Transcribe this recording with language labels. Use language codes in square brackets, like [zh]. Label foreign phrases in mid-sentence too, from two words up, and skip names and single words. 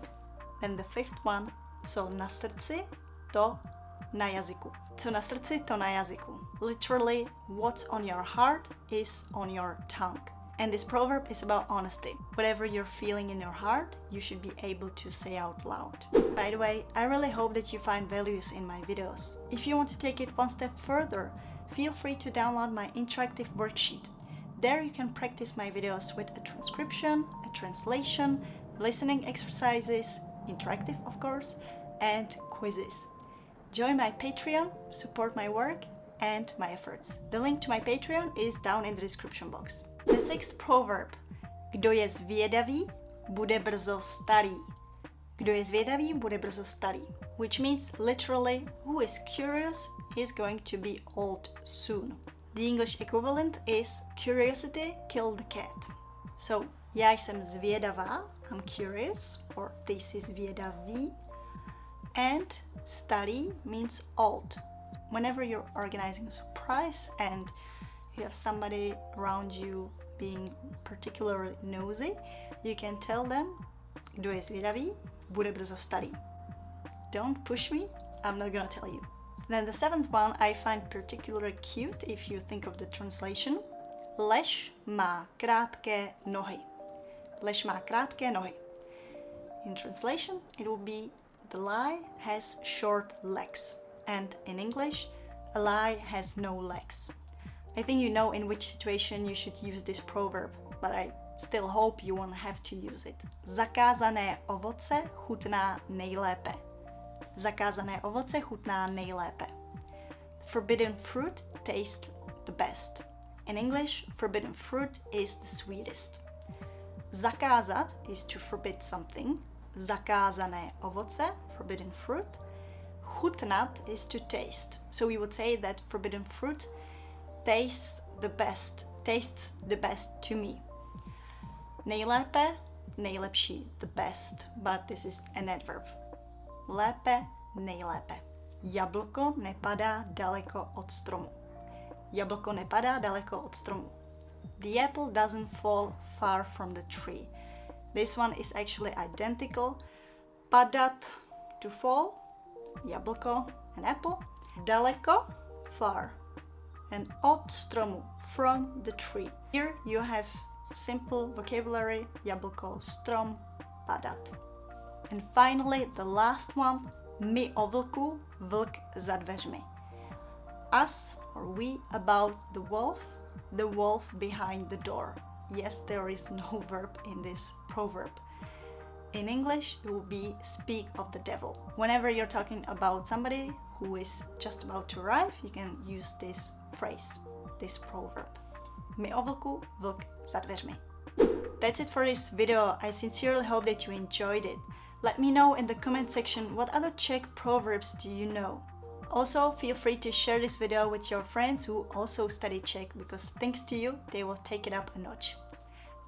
[en] Then the fifth one, [cs] co na srdci, to na jazyku. Co na srdci, to na jazyku. [en] Literally, what's on your heart is on your tongue. And this proverb is about honesty. Whatever you're feeling in your heart, you should be able to say out loud. By the way, I really hope that you find values in my videos. If you want to take it one step further, feel free to download my interactive worksheet. There you can practice my videos with a transcription, a translation, listening exercises, interactive of course, and quizzes. Join my Patreon, support my work and my efforts. The link to my Patreon is down in the description box. The sixth proverb. [cs] Kdo je zvědavý, bude brzo starý. Kdo je zvědavý, bude brzo starý. [en] Which means literally, who is curious is going to be old soon. The English equivalent is curiosity killed the cat. So, [cs] já jsem zvědavá, [en] I'm curious, or [cs] ty jsi zvědavý. [en] And starý means old. Whenever you're organizing a surprise and you have somebody around you being particularly nosy, you can tell them, [cs] kdo je zvědavý, bude brzo starý. [en] Don't push me, I'm not gonna tell you. Then the seventh one I find particularly cute if you think of the translation. [cs] Lež má krátké nohy. Lež má krátké nohy. [en] In translation, it will be the lie has short legs. And in English, a lie has no legs. I think you know in which situation you should use this proverb, but I still hope you won't have to use it. [cs] Zakázané ovoce chutná nejlépe. Zakázané ovoce chutná nejlépe. [en] Forbidden fruit tastes the best. In English, forbidden fruit is the sweetest. Zakázat is to forbid something. [cs] Zakázané ovoce, [en] forbidden fruit. Chutnat is to taste. So we would say that forbidden fruit tastes the best to me. [cs] Nejlépe, nejlepší, [en] the best, but this is an adverb. [cs] Lépe, nejlépe. Jablko nepadá daleko od stromu. Jablko nepadá daleko od stromu. [en] The apple doesn't fall far from the tree. This one is actually identical. Padat, to fall. Jablko, an apple. Daleko, far. And [cs] od stromu, [en] from the tree. Here you have simple vocabulary. [cs] Jablko, strom, padat. [en] And finally, the last one. [cs] My o vlku, vlk za dveřmi. [en] Us or we about the wolf behind the door. Yes, there is no verb in this proverb. In English, it will be speak of the devil. Whenever you're talking about somebody who is just about to arrive, you can use this phrase, this proverb. [cs] My o vlku, vlk za dveřmi. [en] That's it for this video. I sincerely hope that you enjoyed it. Let me know in the comment section what other Czech proverbs do you know. Also, feel free to share this video with your friends who also study Czech, because thanks to you, they will take it up a notch.